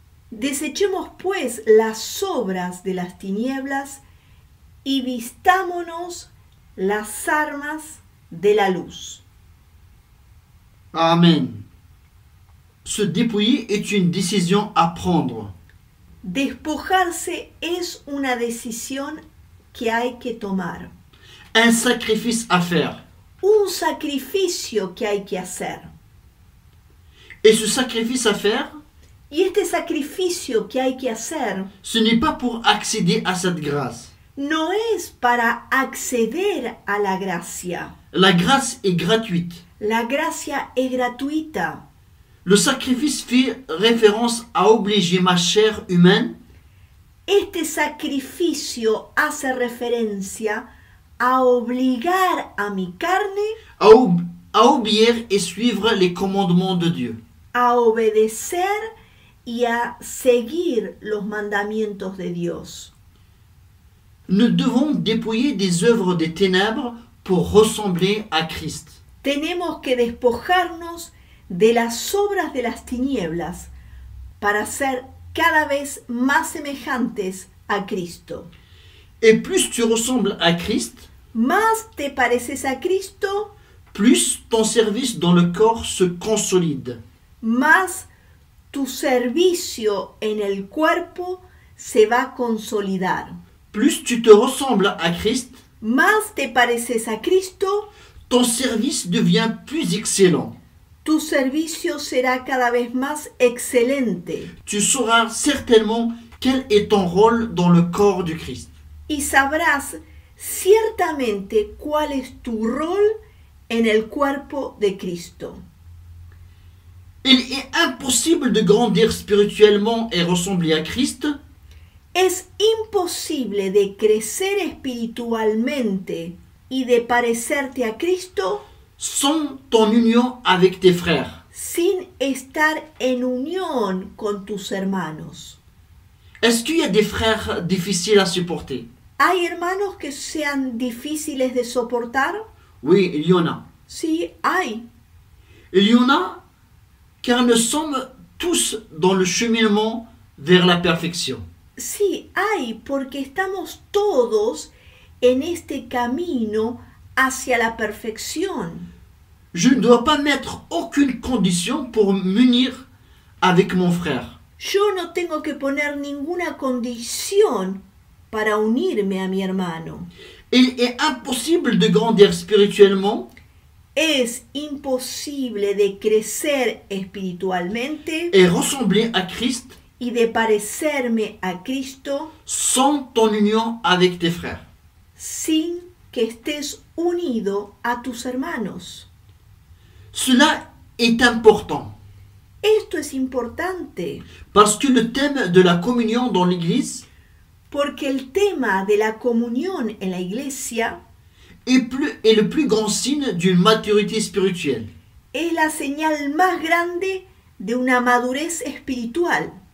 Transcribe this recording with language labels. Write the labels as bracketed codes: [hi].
[es] Desechemos pues las obras de las tinieblas y vistámonos las armas de la luz. Amen. [fr] Se dépouiller est une décision à prendre. [es] Despojarse es una decisión que hay que tomar. [fr] Un sacrifice à faire. [es] Un sacrificio que hay que hacer. [fr] Et ce sacrifice à faire, [es] Y este sacrificio que hay que hacer [fr] ce n'est pas pour accéder à cette grâce. [es] no es para acceder a la gracia. [fr] La grâce est gratuite. [es] La gracia es gratuita. [fr] Le sacrifice fait référence à obliger ma chair humaine [es] Este sacrificio hace referencia a obligar a mi carne [fr] à obéir et suivre les commandements de Dieu. [es] a obedecer y a seguir los mandamientos de Dios. [fr] Nous devons dépouiller des œuvres des ténèbres pour ressembler à Christ. [es] Tenemos que despojarnos de las obras de las tinieblas para ser cada vez más semejantes a Cristo. [fr] Et plus tu ressembles à Christ, [es] Más te pareces a Cristo, [fr] plus ton service dans le corps se consolide. [es] más tu servicio en el cuerpo se va a consolidar. [fr] Plus tu te ressembles à Christ, [es] Más te pareces a Cristo, [fr] ton service devient plus excellent. [es] tu servicio será cada vez más excelente [fr] Tu sauras certainement quel est ton rôle dans le corps du Christ. [es] y sabrás ciertamente cuál es tu rol en el cuerpo de Cristo. [fr] Il est impossible de grandir spirituellement et ressembler à Christ [es] Es imposible de crecer espiritualmente y de parecerte a Cristo [fr] sans ton union avec tes frères. [es] sin estar en unión con tus hermanos. [fr] Est-ce qu'il y a des frères difficiles à supporter? [es] ¿Hay hermanos que sean difíciles de soportar? [fr] Oui, il y en a. [es] Sí, hay. [fr] Il y en a car nous sommes tous dans le cheminement vers la perfection. [es] Sí, hay, porque estamos todos en este camino hacia la perfección. [fr] Je ne dois pas mettre aucune condition pour m'unir avec mon frère. [es] Yo no tengo que poner ninguna condición para unirme a mi hermano. [fr] Il est impossible de grandir spirituellement [es] Es imposible de crecer espiritualmente [fr] et ressembler à Christ [es] y de parecerme a Cristo [fr] sans ton union avec tes frères. [es] sin que estés unido a tus hermanos. [fr] Cela est important [es] Esto es importante [fr] parce que le thème de la communion dans l'Église [es] porque el tema de la comunión en la iglesia [fr] est le plus grand signe d'une maturité spirituelle. [es] es la señal más grande de una madurez espiritual.